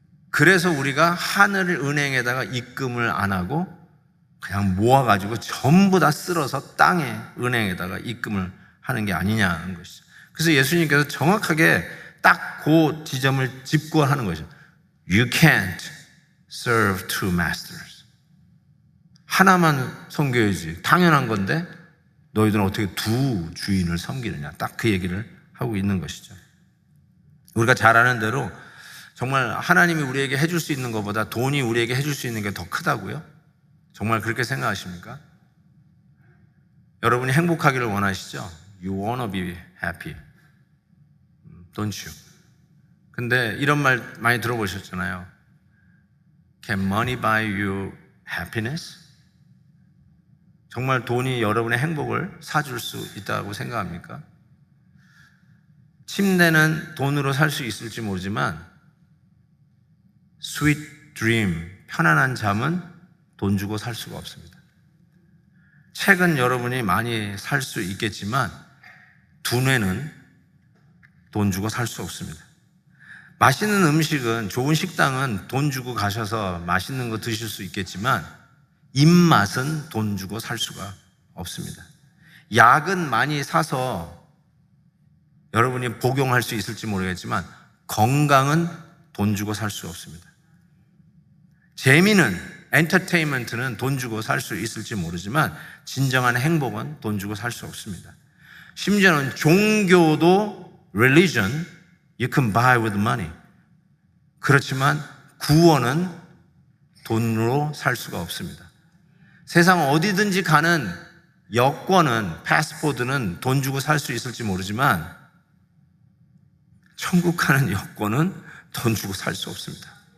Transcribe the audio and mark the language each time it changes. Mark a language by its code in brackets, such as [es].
[ko] 그래서 우리가 하늘 은행에다가 입금을 안 하고 그냥 모아가지고 전부 다 쓸어서 땅에 은행에다가 입금을 하는 게 아니냐는 것이죠. 그래서 예수님께서 정확하게 딱 그 지점을 짚고 하는 거죠. [en] You can't serve two masters. [ko] 하나만 섬겨야지 당연한 건데 너희들은 어떻게 두 주인을 섬기느냐, 딱 그 얘기를 하고 있는 것이죠. 우리가 잘 아는 대로 정말 하나님이 우리에게 해줄 수 있는 것보다 돈이 우리에게 해줄 수 있는 게 더 크다고요? 정말 그렇게 생각하십니까? 여러분이 행복하기를 원하시죠? [en] You wanna be happy, don't you? [ko] 근데 이런 말 많이 들어보셨잖아요. [en] Can money buy you happiness? [ko] 정말 돈이 여러분의 행복을 사줄 수 있다고 생각합니까? 침대는 돈으로 살 수 있을지 모르지만 [en] sweet dream, [ko] 편안한 잠은 돈 주고 살 수가 없습니다. 책은 여러분이 많이 살 수 있겠지만 두뇌는 돈 주고 살 수 없습니다. 맛있는 음식은, 좋은 식당은 돈 주고 가셔서 맛있는 거 드실 수 있겠지만 입맛은 돈 주고 살 수가 없습니다. 약은 많이 사서 여러분이 복용할 수 있을지 모르겠지만 건강은 돈 주고 살 수 없습니다. 재미는, 엔터테인먼트는 돈 주고 살 수 있을지 모르지만 진정한 행복은 돈 주고 살 수 없습니다. 심지어는 종교도 [en] religion you can buy with money. [ko] 그렇지만 구원은 돈으로 살 수가 없습니다. 세상 어디든지 가는 여권은, 패스포드는 돈 주고 살 수 있을지 모르지만 천국 가는 여권은 돈 주고 살 수 없습니다.